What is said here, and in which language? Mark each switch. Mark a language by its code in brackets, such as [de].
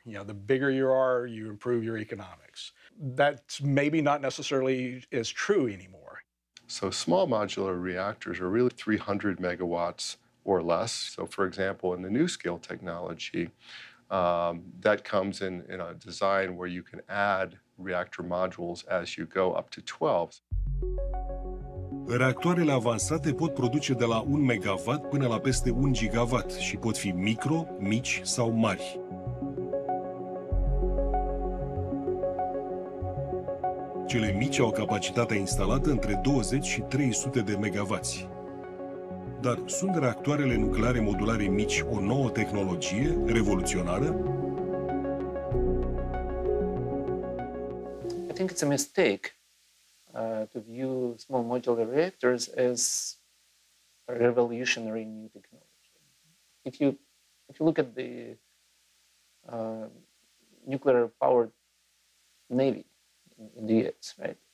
[en] You know, the bigger you are, you improve your economics. That's maybe not necessarily as true anymore. So small modular reactors are really 300 megawatts or less. So for example, in the NuScale technology, that comes in a design where you can add reactor modules as you go up to 12. [ro] Reactoarele avansate pot produce de la 1 megawatt până la peste 1 gigawatt și pot fi micro, mici sau mari. Cele mici au capacitatea instalată între 20 și 300 de megawatts. Dar sunt reactoarele nucleare modulare mici o nouă tehnologie revoluționară? [en] I think it's a mistake to view small modular reactors as a revolutionary new technology. If you look at the nuclear-powered Navy in the US, right?